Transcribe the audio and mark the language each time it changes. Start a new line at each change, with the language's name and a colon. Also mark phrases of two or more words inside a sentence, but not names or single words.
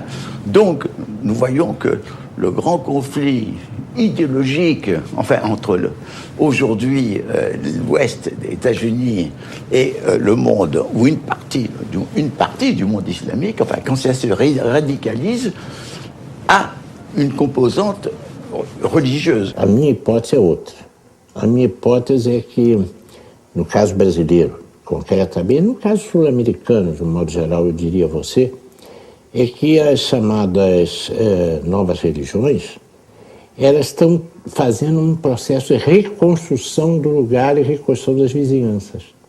French: Donc, nous voyons que le grand conflit idéologique, enfin, entre aujourd'hui l'Ouest des États-Unis et le monde, ou une partie du monde islamique, enfin, quand ça se radicalise, a une composante religieuse.
Portuguese: A minha hipótese é outra. A minha hipótese é que, no caso brasileiro, concretamente, no caso sul-americano, de um modo geral, eu diria a você, é que as chamadas novas religiões, elas estão fazendo um processo de reconstrução do lugar e reconstrução das vizinhanças.